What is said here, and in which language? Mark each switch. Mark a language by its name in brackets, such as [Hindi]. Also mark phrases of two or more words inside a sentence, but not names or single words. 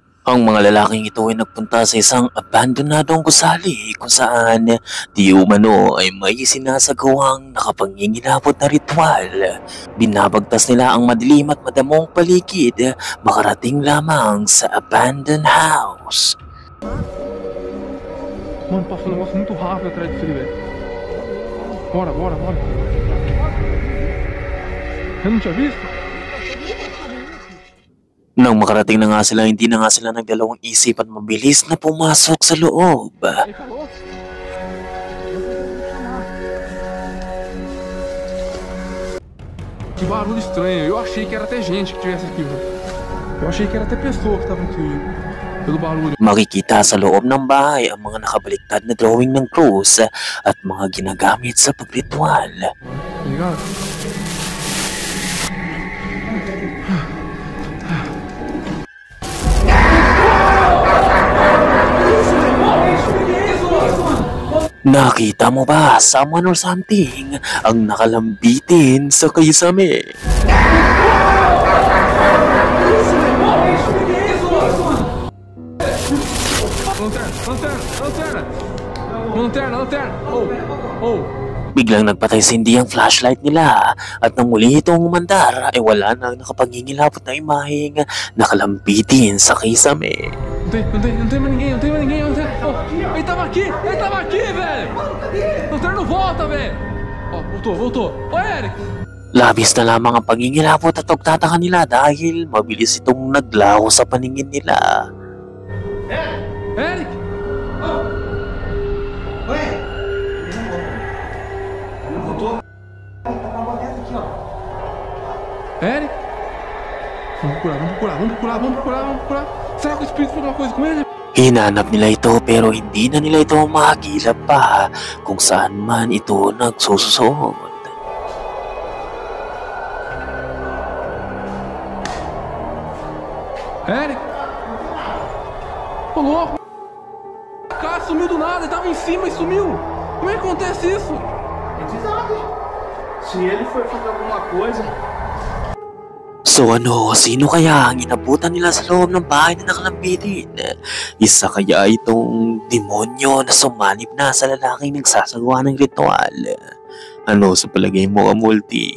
[Filipino] Ang mga lalaking ito ay nagpunta sa isang abandonadong gusali kung saan di umano ay may sinasagawang nakapangingilabot na ritual. Binabagtas nila ang madilim at madamong paligid makarating lamang sa [English] abandoned house. [Portuguese] Mano, passou um negócio muito rápido atrás disso ali, velho. Bora. Eu não tinha visto? [Filipino] Nang makarating na nga sila, hindi na nga sila nagdalawang isip at mabilis na pumasok sa loob. [Portuguese] Ele falou? Que barulho estranho. Eu achei que era até gente que tivesse aqui, velho. Eu achei que era até pessoa que tava aqui. Pelo barulho. [Filipino] Makikita sa loob ng bahay ang mga nakabaliktad na drawing ng krus at mga ginagamit sa pagritual. [Portuguese] Tá ligado? [Filipino] Nakita mo ba [English] someone or something [Filipino] ang nakalambitin sa kisame? [Portuguese] Lanterna. Oh. [Filipino] Biglang nagpatay-sindi ang flashlight nila at nang muli itong umandar ay wala nang nakapangingilabot na imaheng nakalambitin sa kisame. [Portuguese] Não tem mais ninguém. Oh, ele tava aqui, velho. Lanterna não volta, velho. Ó, voltou. Ô, Eric. [Filipino] Labis na lamang ang pangingilabot at pagtataka nila dahil mabilis itong naglaho sa paningin nila. [Portuguese] Eric. Eric? Vamos procurar. Será que o espírito fez alguma coisa com ele? [Filipino] Hinanap nila ito pero hindi na nila ito makakilap pa kung saan man ito nagsusuot. [Portuguese] Eric? Ô louco! O cara sumiu do nada, ele tava em cima e sumiu! Como é que acontece isso? Ele sabe. Se ele foi fazer alguma coisa. [Filipino] So sino kaya ang inabutan nila sa loob ng bahay na nakalambitin? Isa kaya itong demonyo na sumanib na sa lalaking nagsasagawa ng ritual? Ano sa palagay mo, Multi?